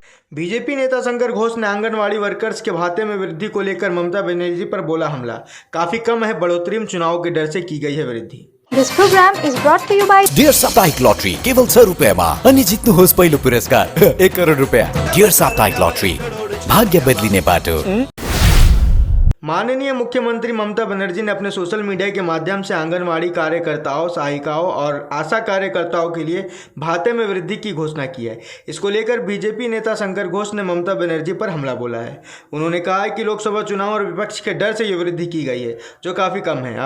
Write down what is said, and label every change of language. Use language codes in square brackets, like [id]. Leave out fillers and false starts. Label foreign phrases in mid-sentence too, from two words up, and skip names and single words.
[hi] बीजेपी नेता शंकर घोष ने आंगनवाड़ी वर्कर्स के भाते में वृद्धि को लेकर ममता बनर्जी पर बोला हमला। काफी कम है बढ़ोतरी में चुनाव के डर से की गई है वृद्धि। [en] This program is brought to you by [ne] डियर साप्ताहिक लॉटरी केवल 100 रुपियाँमा अनि जित्नुहोस् पहिलो पुरस्कार 1 करोड रुपियाँ। डियर साप्ताहिक लॉटरी, भाग्य बदलिने बाटो। [hi] माननीय मुख्यमंत्री ममता बनर्जी ने अपने सोशल मीडिया के माध्यम से आंगनवाड़ी कार्यकर्ताओं, सहायिकाओं और आशा कार्यकर्ताओं के लिए भाते में वृद्धि की घोषणा की है। इसको लेकर बीजेपी नेता शंकर घोष ने ममता बनर्जी पर हमला बोला है। उन्होंने कहा है कि लोकसभा चुनाव और विपक्ष के डर से ये वृद्धि की गई है, जो काफ़ी कम है।